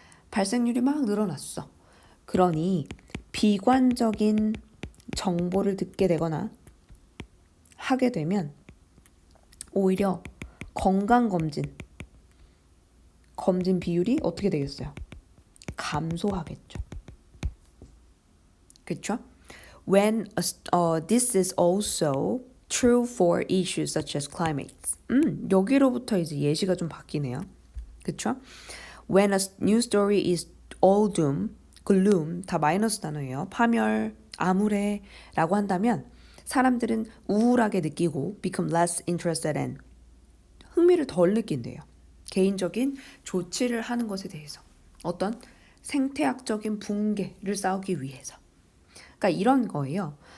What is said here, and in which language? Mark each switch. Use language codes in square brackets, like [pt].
[ko] 발생률이 막 늘어났어. 그러니 비관적인 정보를 듣게 되거나 하게 되면 오히려 건강검진 비율이 어떻게 되겠어요? 감소하겠죠. 그렇죠? [en] When this is also true for issues such as climate. [ko] 여기로부터 이제 예시가 좀 바뀌네요. 그렇죠? [en] When a news story is all doom, gloom, [ko] 다 마이너스 단어예요. 파멸, 암울해 라고 한다면 사람들은 우울하게 느끼고 [en] become less interested in. [ko] 흥미를 덜 느낀대요. 개인적인 조치를 하는 것에 대해서. 어떤 생태학적인 붕괴를 싸우기 위해서. 그러니까 이런 거예요.